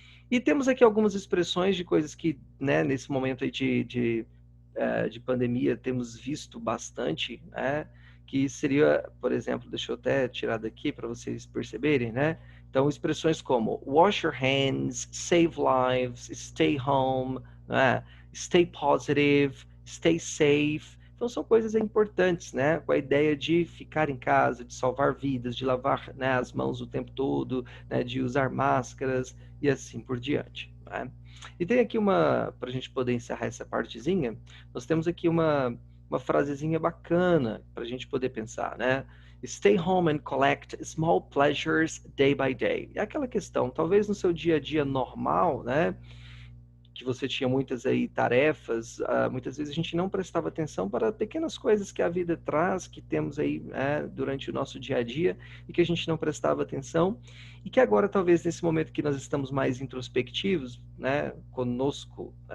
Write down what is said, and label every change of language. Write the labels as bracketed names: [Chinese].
[Portuguese] E temos aqui algumas expressões de coisas que, né? Nesse momento aí de pandemia temos visto bastante, né? Que seria, por exemplo, deixa eu até tirar daqui para vocês perceberem, né? Então, expressões como [English] wash your hands, save lives, stay home, né? Stay positive, stay safe. [Portuguese] Então, são coisas importantes, né? Com a ideia de ficar em casa, de salvar vidas, de lavar, né, as mãos o tempo todo, né, de usar máscaras e assim por diante, né? E tem aqui para a gente poder encerrar essa partezinha, nós temos aqui uma frasezinha bacana para a gente poder pensar, né? [English] Stay home and collect small pleasures day by day. [Portuguese] É aquela questão, talvez no seu dia a dia normal, né? Que você tinha muitas aí tarefas, muitas vezes a gente não prestava atenção para pequenas coisas que a vida traz, que temos aí durante o nosso dia a dia e que a gente não prestava atenção, e que agora talvez nesse momento que nós estamos mais introspectivos, né, conosco